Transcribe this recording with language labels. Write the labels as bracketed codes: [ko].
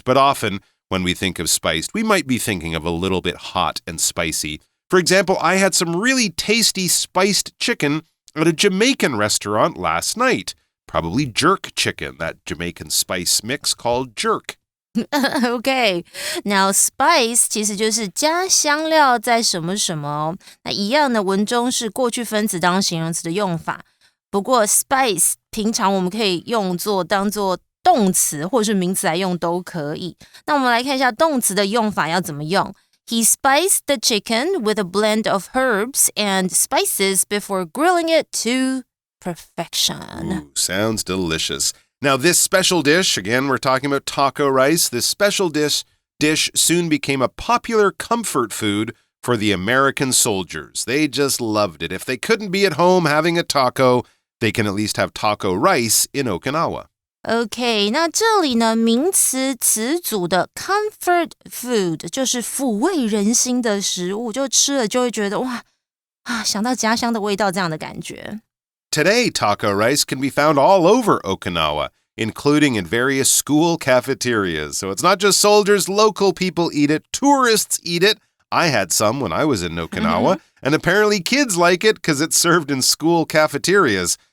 [en] But often, when we think of spiced, we might be thinking of a little bit hot and spicy. For example, I had some really tasty spiced chicken at a Jamaican restaurant last night. Probably jerk chicken, that Jamaican spice mix called jerk. [zh] Okay, now spice 其实就是加香料在什么什么哦。那一样的文中是过去分词当形容词的用法。不过 spice 平常我们可以当作动词或是名词来用都可以。那我们来看一下动词的用法要怎么用。 [en] He spiced the chicken with a blend of herbs and spices before grilling it to perfection. Ooh, sounds delicious. Now, this special dish, again, we're talking about taco rice. This special dish soon became a popular comfort food for the American soldiers. They just loved it. If they couldn't be at home having a taco, they can at least have taco rice in Okinawa. [zh] OK, 那这里呢，名词词组的 comfort food 就是抚慰人心的食物，就吃了就会觉得哇想到家乡的味道这样的感觉。 [en] Today, taco rice can be found all over Okinawa, including in various school cafeterias. So it's not just soldiers, local people eat it, tourists eat it. I had some when I was in Okinawa, and apparently kids like it because it's served in school cafeterias.